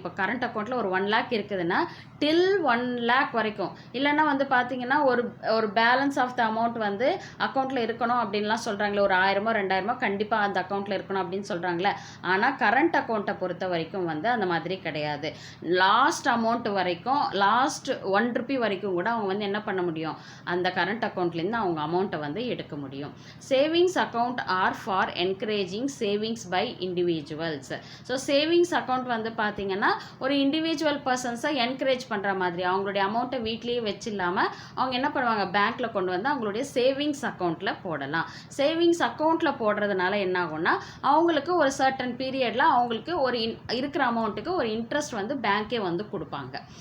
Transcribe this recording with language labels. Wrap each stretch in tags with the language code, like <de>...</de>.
<ta>இப்போ கரண்ட் அக்கௌண்ட்டில் ஒரு 1 lakh இருக்குதுன்னா டில் 1 lakh வரைக்கும், இல்லைன்னா வந்து பார்த்தீங்கன்னா ஒரு பேலன்ஸ் ஆஃப் த அமௌண்ட் வந்து அக்கௌண்ட்டில் இருக்கணும் அப்படின்லாம் சொல்கிறாங்களே, ஒரு 1000 2000 கண்டிப்பாக அந்த அக்கௌண்ட்டில் இருக்கணும் அப்படின்னு சொல்கிறாங்களே. ஆனால் கரண்ட் அக்கௌண்ட்டை பொறுத்த வரைக்கும் வந்து அந்த மாதிரி கிடையாது. லாஸ்ட் அமௌண்ட் வரைக்கும், லாஸ்ட் 1 rupee வரைக்கும் கூட அவங்க வந்து என்ன பண்ண முடியும், அந்த கரண்ட் அக்கௌண்ட்லேருந்து அவங்க அமௌண்ட்டை வந்து எடுக்க முடியும்.</ta> <en>Savings account are for encouraging savings by individuals.</en> <ta>So savings account வந்து பார்த்தீங்கன்னா ஒரு இண்டிவிஜுவல் பர்சன்ஸை என்கரேஜ் பண்ணுற மாதிரி, அவங்களுடைய அமௌண்ட்டை வீட்லேயே வச்சில்லாமல் அவங்க என்ன பண்ணுவாங்க, பேங்க்கில் கொண்டு வந்து அவங்களுடைய சேவிங்ஸ் அக்கௌண்ட்டில் போடலாம். சேவிங்ஸ் அக்கௌண்ட்டில் போடுறதுனால என்ன ஆகும்னா, அவங்களுக்கு ஒரு சர்டன் பீரியடில் அவங்களுக்கு ஒரு இருக்கிற அமௌண்ட்டுக்கு ஒரு இன்ட்ரெஸ்ட் வந்து பேங்க்கே வந்து கொடுப்பாங்க.</ta>